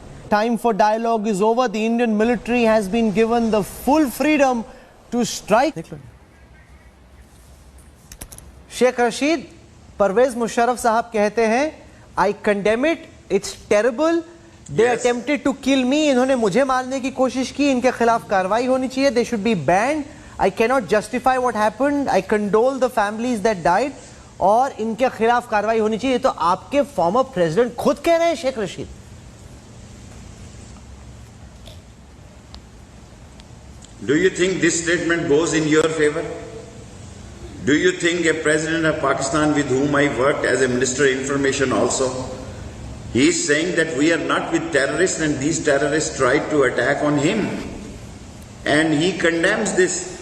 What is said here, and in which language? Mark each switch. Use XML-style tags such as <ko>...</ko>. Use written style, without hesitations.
<en>Time for dialogue is over. The Indian military has been given the full freedom to strike. Sheikh Rashid, Parvez Musharraf sahab</en> <hi>कहते हैं,</hi> <en>I condemn it, it's terrible. They attempted to kill me.</en> <hi>इन्होंने मुझे मारने की कोशिश की. इनके खिलाफ कार्रवाई होनी चाहिए.</hi> <en>They should be banned. I cannot justify what happened. I condole the families that died.</en> <hi>और इनके खिलाफ कार्रवाई होनी चाहिए. तो आपके फॉर्मर प्रेसिडेंट खुद कह रहे हैं, Sheikh Rashid.</hi> <en>Do you think this statement goes in your favor? Do you think a president of Pakistan with whom I worked as a Minister of Information also, he is saying that we are not with terrorists and these terrorists tried to attack on him, and he condemns this.</en>